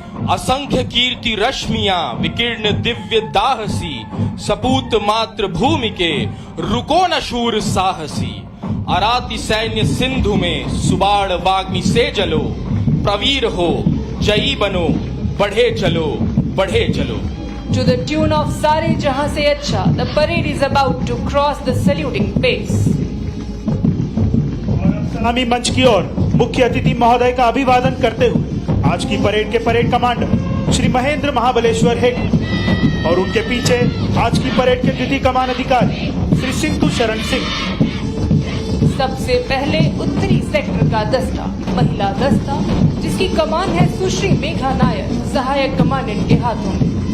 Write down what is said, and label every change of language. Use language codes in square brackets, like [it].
[hi] असंख्य कीर्ति रश्मियां विकीर्ण दिव्य दाहसी, सपूत मात्र भूमि के रुको न शूर साहसी। अराति सैन्य सिंधु में सुबाड़ वाग्नि से जलो, प्रवीर हो जयी बनो, बढ़े चलो बढ़े चलो। [en] To the tune of Sare Jahan Se Acha, the parade is about to cross the saluting base. [hi] सलामी मंच की ओर मुख्य अतिथि महोदय का अभिवादन करते हुए आज की परेड के परेड कमांडर श्री महेंद्र महाबलेश्वर हेगड़े और उनके पीछे आज की परेड के द्वितीय कमान अधिकारी श्री सिंधु शरण सिंह। सबसे पहले उत्तरी सेक्टर का दस्ता, महिला दस्ता, जिसकी कमान है सुश्री मेघा नायर, सहायक कमांडेंट के हाथों में।